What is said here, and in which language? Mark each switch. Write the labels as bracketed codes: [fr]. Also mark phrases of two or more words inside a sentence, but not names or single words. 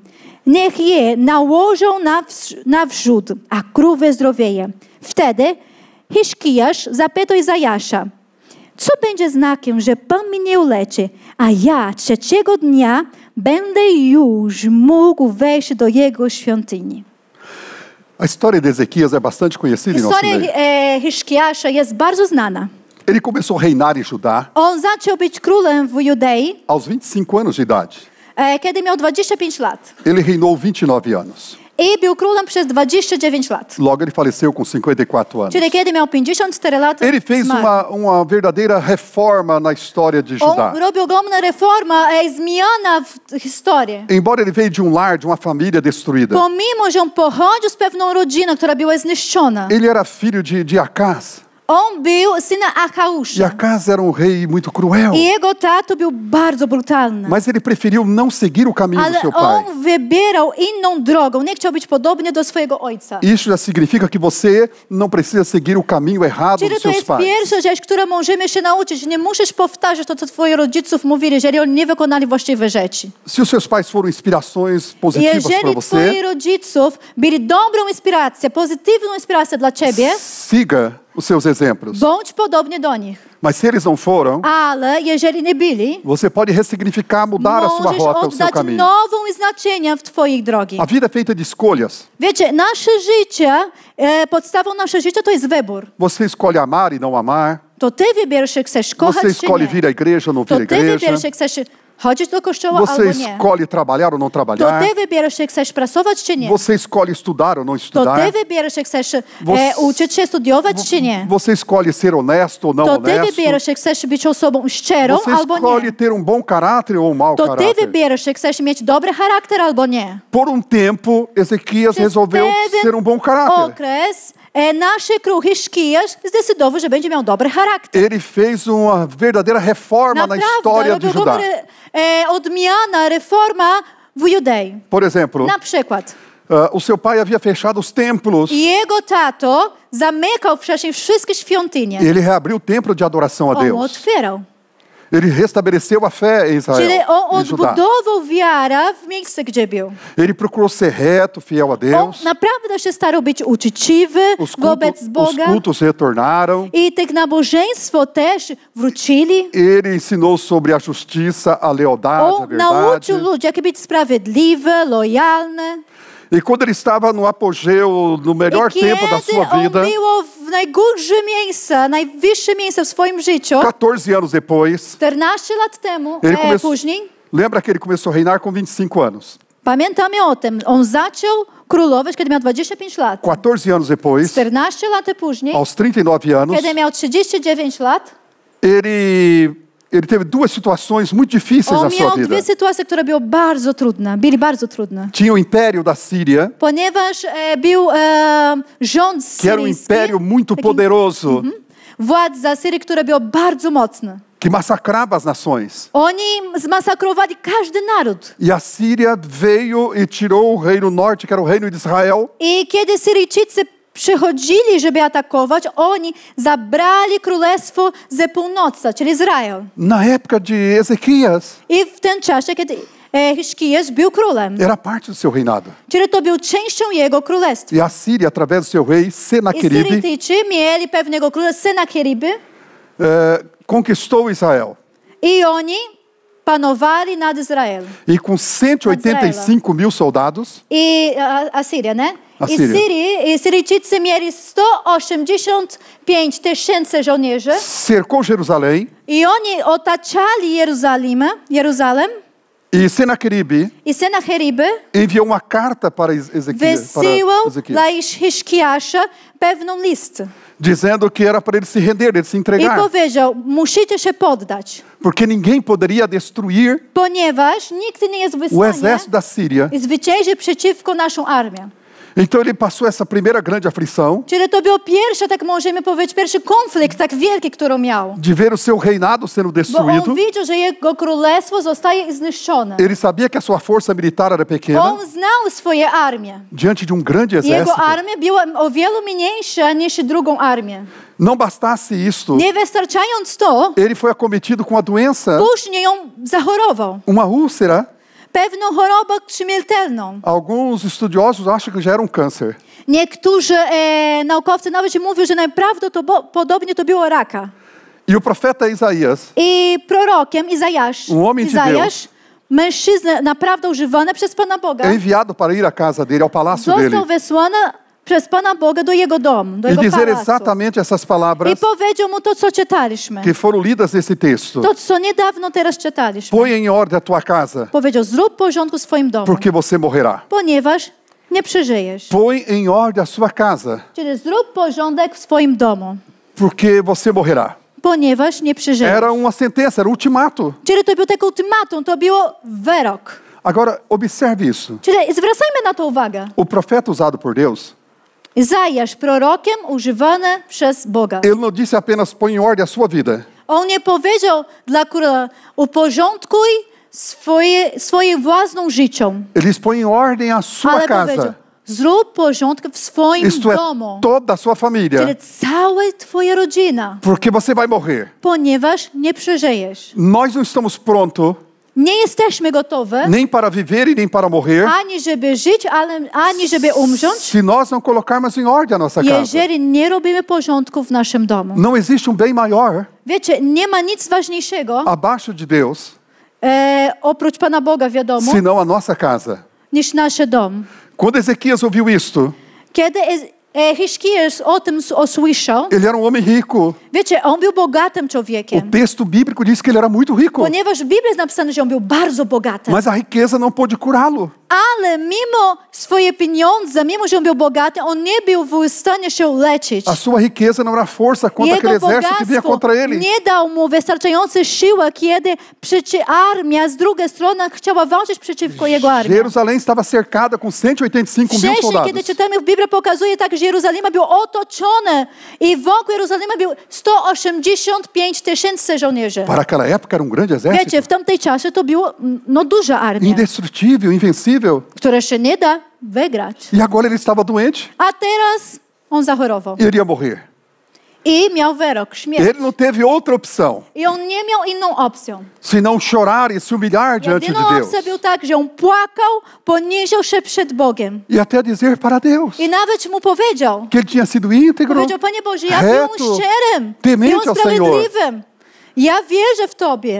[pl] Niech je nałożą na wrzód, a król wyzdrowieje. Wtedy Hiszkijasz zapytał Izajasza: co będzie znakiem, że Pan mnie uleczy, a ja trzeciego dnia będę już mógł wejść do jego świątyni? [pt] A história de Ezequias é bastante conhecida em nosso meio. [pl] Historia Hiszkiasza jest bardzo znana. [pt] Ele começou a reinar em Judá [pl] On zaczął być królem w Judei, [pt] aos 25 anos de idade. [pl] kiedy miał 25 lat. [pt] Ele reinou 29 anos. [pl] I był królem przez 29 lat. [pt] Logo ele faleceu com 54 anos. [pl] Czyli kiedy miał 54 lat, [pt] Ele fez [pl] zmarł. [pt] uma verdadeira reforma na história de Judá. [pl] On robił ogromną reformę, zmiana w historii. [pt] Embora ele veio de um lar, de uma família destruída, [pl] Pomimo, że on pochodził z pewną rodziną, która była zniszczona. [pt] ele era filho de Acaz. [pl] On był synem [pt] E [pl] Achausza. [pt] Acaz era um rei muito cruel. [pl] I jego tato był bardzo brutalny. [pt] Mas ele preferiu não seguir o caminho do [pl] Ale [pt] seu pai. [pl] on wybierał inną drogą. Nie chciał być podobny do swojego ojca. [pt] Isso já significa que você não precisa seguir o caminho errado [pl] Czyli [pt] dos [pl] to [pt] seus [pl] jest [pt] pais. [pl] pierwsza rzecz, którą możemy się nauczyć. Nie musisz powtarzać to, co twoi rodziców mówili, jeżeli oni nie wykonali właściwe rzeczy. [pt] Se os seus pais foram inspirações positivas para [pl] Jeżeli twoi [pt] você, [pl] rodziców byli dobrą inspiracją, pozytywną inspiracją dla ciebie, [pt] siga os seus exemplos. [pl] bądź podobny do nich. [pt] Mas se eles não foram, [pl] Ale jeżeli nie byli, [pt] você pode ressignificar, mudar a sua [pl] możesz [pt] rota, o seu [pl] oddać [pt] caminho. [pl] nową znaczenie w twoich drogi. [pt] A vida é feita de escolhas. [pl] Wiecie, nasze życie, podstawą naszego życia to jest wybór. [pt] Você escolhe amar e não amar. [pl] To ty wybierasz, czy chcesz kochać, [pt] Você [pl] czy [pt] escolhe [pl] nie. [pt] vir à igreja ou não vir [pl] To [pt] à [pl] ty [pt] igreja. [pl] wybierasz, czy chcesz chodzić do kościoła, [pt] Você [pl] albo nie. [pt] escolhe trabalhar ou não [pl] To [pt] trabalhar. [pl] ty wybierasz, czy chcesz pracować, czy nie. [pt] Você escolhe estudar ou não [pl] To [pt] estudar. [pl] ty wybierasz, czy chcesz [pt] Você- [pl] uczyć się, studiować, czy nie. [pt] Você escolhe ser honesto ou não [pl] To ty [pt] honesto. [pl] wybierasz, czy chcesz być osobą szczerą, [pt] Você [pl] albo [pt] escolhe [pl] nie. [pt] ter um bom caráter ou um mau [pl] To ty [pt] caráter. [pl] wybierasz, czy chcesz mieć dobry charakter, albo nie. [pt] Por um tempo, Ezequias [pl] Przez [pt] resolveu [pl] pewien [pt] ser um bom caráter. [pl] okres nasz król Hiszkijasz zdecydował, że będzie miał dobry charakter. [pt] Ele fez uma verdadeira reforma na história de [pl] robił [pt] Judá. [pl] odmiana, reforma w Judei. [pt] Por exemplo, [pl] Na przykład, [pt] o seu pai havia fechado os templos. [pl] jego tato zamykał wcześniej wszystkie świątynie. [pt] Ele reabriu o templo de adoração a [pl] On [pt] Deus. [pl] otwierał. [pt] Ele restabeleceu a fé em [pl] Czyli [pt] Israel, [pl] on [pt] em Judá. [pl] odbudował wiarę w miejsce, gdzie był. [pt] Ele procurou ser reto, fiel a [pl] On [pt] Deus. [pl] naprawdę się starał być uczciwy wobec [pt] Os [pl] Boga. [pt] cultos retornaram. [pl] I tych nabożeństwo też wrócili. [pt] Ele ensinou sobre a justiça, a lealdade, a [pl] On nauczył [pt] verdade. [pl] ludzi, jak być sprawiedliwy, lojalny. [pt] E quando ele estava no apogeu, no melhor [pl] I [pt] tempo da [pl] kiedy [pt] sua [pl] on [pt] vida, [pl] było w najgorsze miejsce, najwyższe miejsce w swoim życiu, [pt] 14 anos depois, [pl] 14 lat temu, [pt] ele começou. [pl] później, [pt] Lembra que ele começou a reinar com 25 anos? [pl] pamiętamy o tym, on zaczął królować, kiedy miał 25 lat. [pt] 14 anos depois, [pl] 14 lat później, [pt] aos 39 anos, [pl] kiedy miał 39 lat, [pt] ele teve duas situações muito difíceis [pl] on [pt] na sua [pl] miał [pt] vida. [pl] dwie sytuacje, które były bardzo trudne. [pt] Tinha o império da Síria, [pl] Ponieważ był rząd [pt] que era um [pl] syryjski, [pt] império muito [pl] taki [pt] poderoso, [pl] władza Syrii, który był bardzo mocny. [pt] que massacrava as nações. [pl] Oni zmasakrowali każdy naród. [pt] E a Síria veio e tirou o reino norte, que era o reino de Israel, [pl] I kiedy Syryjczycy przychodzili, żeby atakować, oni zabrali królestwo ze północy, czyli Izrael. [pt] na época de Ezequias. [pl] I w tym czasie, kiedy Hiszkijasz był królem, [pt] Era parte do seu reinado. [pl] czyli to był częścią jego królestwa. [pt] E a Síria, através do seu rei [pl] I [pt] Senaqueribe, [pl] Syryjczycy mieli pewnego króla Senakeriby [pt] conquistou Israel. [pl] i oni panowali nad Izraelem. E com 185 mil soldados, I Asyria, nie? Asyria. I Syryjczycy mieli 185 tysięcy żołnierzy [pt] cercou Jerusalém [pl] i oni otaczali Jeruzalem [pt] E Senaqueribe [pl] I Sennacherib [pt] enviou uma carta para Ezequias, [pl] wysyłał dla Hiszkiasza pewną list. [pt] dizendo que era para ele se render, ele se [pl] I [pt] entregar. [pl] powiedział, musicie się poddać, [pt] Porque ninguém poderia destruir [pl] ponieważ nikt nie jest w [pt] o [pl] stanie [pt] exército da Síria. [pl] zwyciężyć przeciwko naszą armię. [pt] Então ele passou essa primeira grande aflição [pl] Czyli to był pierwszy, tak możemy powiedzieć, pierwszy konflikt tak wielki, który miał. [pt] de ver o seu reinado sendo [pl] Bo [pt] destruído. [pl] on widział, że jego królestwo zostaje zniszczone. [pt] Ele sabia que a sua força militar era pequena [pl] On znał swoje armię. [pt] diante de um grande [pl] Jego [pt] exército. [pl] armia była o wiele mniejsza niż drugą armię. [pt] Não bastasse isto, [pl] Nie wystarczając to, [pt] ele foi acometido com a doença, [pl] później ją zachorował. [pt] uma úlcera. [pl] Pewną chorobę śmiertelną. [pt] Alguns estudiosos acham que já era um câncer. [pl] Niektórzy naukowcy nawet mówią, że najprawdopodobniej to było raka. [pt] E o profeta Isaías, [pl] I prorokiem Izajasz, [pt] homem de Deus, [pl] mężczyzna naprawdę używany przez Pana Boga, [pt] é enviado para ir à casa dele, ao palácio dele, [pl] został wysłany przez Pana Boga do jego domu, do [pt] e [pl] jego [pt] dizer [pl] pałacu. [pt] exatamente essas [pl] I [pt] palavras [pl] powiedział mu to, co czytaliśmy. [pt] que foram lidas nesse texto. [pl] To, co niedawno teraz czytaliśmy. [pt] Põe em ordem a tua casa, [pl] Powiedział, zrób porządku w swoim domu, [pt] porque você morrerá. [pl] ponieważ nie przeżyjesz. [pt] Põe em ordem a sua casa, [pl] Czyli zrób porządek w swoim domu, [pt] porque você morrerá. [pl] ponieważ nie przeżyjesz. [pt] Era uma sentença, era um ultimato. [pl] Czyli to był taki ultimatum, to było wyrok. [pt] Agora, observe isso. [pl] Czyli zwracajmy na to uwagę. [pt] O profeta usado por Deus, [pl] Izajasz, prorokiem używany przez Boga. [pt] ele não disse apenas põe em ordem a sua vida. [pl] On nie powiedział dla króla, uporządkuj swoje własną życie. [pt] Ele diz põe em ordem a sua [pl] Ale powiedział, [pt] casa. [pl] zrób porządek w swoim [pt] Isto é, [pl] domu. [pt] toda a sua família. [pl] Czyli cała twoja rodzina. [pt] Porque você vai morrer. [pl] Ponieważ nie przeżyjesz. [pt] Nós não estamos prontos [pl] Nie jesteśmy gotowi, [pt] nem para viver e nem para morrer [pl] ani żeby żyć, ani żeby umrzeć, [pt] se nós não colocarmos em ordem a nossa casa. [pl] jeżeli nie robimy porządku w naszym domu. [pt] Não existe um bem maior [pl] Wiecie, nie ma nic ważniejszego, [pt] abaixo de Deus [pl] oprócz Pana Boga, wiadomo, [pt] senão a nossa casa. [pl] niż nasz dom. [pt] Quando Ezequias ouviu isto, [pl] Kiedy Hiszkiasz o tym usłyszał, [pt] ele era um homem rico. [pl] wiecie, on był bogatym [pt] O [pl] człowiekiem. [pt] texto bíblico diz que ele era muito rico, [pl] Ponieważ w Biblii jest napisane, że on był bardzo bogaty. [pt] mas a riqueza não pôde curá-lo. [pl] Ale mimo swoje pieniądze, mimo że on był bogaty, on nie był w stanie się leczyć. [pt] A sua riqueza não era força contra aquele [pl] Jego [pt] exército que vinha [pl] bogactwo [pt] contra ele. [pl] nie dał mu wystarczającej siły, kiedy armia z drugiej strony chciała walczyć przeciwko jego armii. [pt] Jerusalém estava cercada com 185 mil [pl] Wcześniej, [pt] soldados. [pl] kiedy czytamy w Biblii, pokazuje tak, że Jeruzalem był otoczony i wokół Jerozolima był 185 000 żołnierzy. [pt] Para aquela época era um grande [pl] Wiecie, [pt] exército. [pl] w tamtej czasie to było duża armia, [pt] Indestrutível, invencível. [pl] która się nie da wygrać. [pt] E agora ele estava doente [pl] A teraz on zachorował [pt] e iria morrer. [pl] i miał wyrok, śmierć. [pt] Ele não teve outra opção, [pl] I on nie miał inną opcją. [pt] senão chorar e se humilhar diante de [pl] Jedyną [pt] Deus. [pl] opcją był tak, że on płakał, poniżył się przed Bogiem. [pt] E até dizer para Deus [pl] I nawet mu powiedział, [pt] que ele tinha sido íntegro, [pl] powiedział, Panie Boże, ja [pt] reto, [pl] byłem szczerym, [pt] temente [pl] byłem [pt] ao Senhor. [pl] sprawiedliwym. Ja wierzę w Tobie.